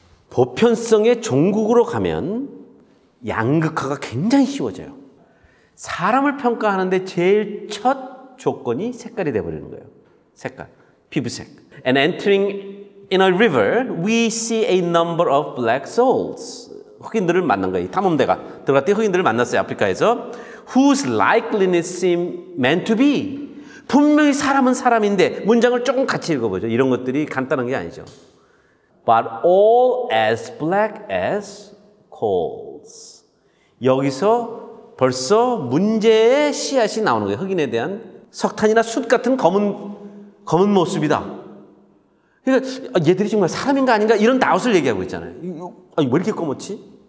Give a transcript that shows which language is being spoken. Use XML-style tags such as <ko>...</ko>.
<ko>보편성의 종국으로 가면 양극화가 굉장히 쉬워져요. 사람을 평가하는데 제일 첫 조건이 색깔이 돼버리는 거예요. 색깔, 피부색.</ko> <en>And entering in a river, we see a number of black souls.</en> <ko>흑인들을 만난 거예요. 탐험대가 들어갔더니 흑인들을 만났어요. 아프리카에서.</ko> <en>Whose likeness seemed meant to be.</en> <ko>분명히 사람은 사람인데 문장을 조금 같이 읽어보죠. 이런 것들이 간단한 게 아니죠.</ko> <en>But all as black as coals.</en> <ko>여기서 벌써 문제의 씨앗이 나오는 거예요. 흑인에 대한 석탄이나 숯 같은 검은 모습이다. 그러니까 얘들이 정말 사람인가 아닌가 이런 다웃을 얘기하고 있잖아요. 아니, 왜 이렇게 검었지?</ko>